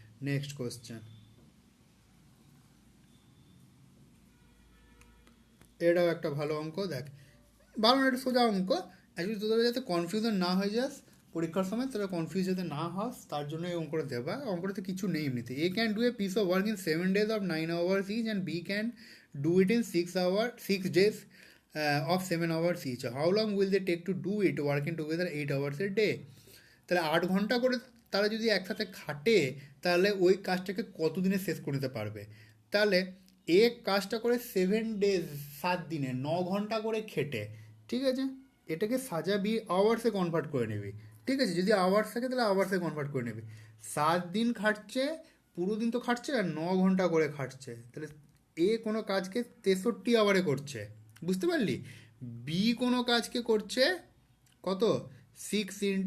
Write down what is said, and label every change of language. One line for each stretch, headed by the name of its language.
Bangla: Next question, এটাও একটা ভালো অঙ্ক, দেখ ভালো না, এটা সোজা অঙ্ক, অ্যাকচুয়ালি তোদের যাতে কনফিউশন না হয়ে যাস পরীক্ষার সময়, তোরা কনফিউজ যাতে না হস তার জন্য এই অঙ্কটা দেবা, অঙ্কটাতে কিছু নেই এমনিতে।
English: A can do a piece of work in 7 days of 9 hours each and B can do it in 6 days of 7 hours each. How long will they take to do it working together 8 hours a day?
Bangla: তাহলে 8 ঘন্টা করে তারা যদি একসাথে খাটে, তাহলে ওই কাজটাকে কত দিনে শেষ করে নিতে পারবে, তাহলে এক কাজটা করে 7 days, 7 দিনে 9 ঘন্টা করে খেটে, ঠিক আছে, এটাকে সাজাবি আওয়ার্সে কনভার্ট করে নিবি, ঠিক আছে, যদি আওয়ার্স থাকে তাহলে আওয়ার্সে কনভার্ট করে নিবি, 7 দিন খাটছে, পুরো দিন তো খাটছে আর 9 ঘন্টা করে খাটছে, তাহলে এ কোনো কাজকে 63 আওয়ারে করছে, বুঝতে পারলি, বি কোনো কাজকে করছে কত, 6 ×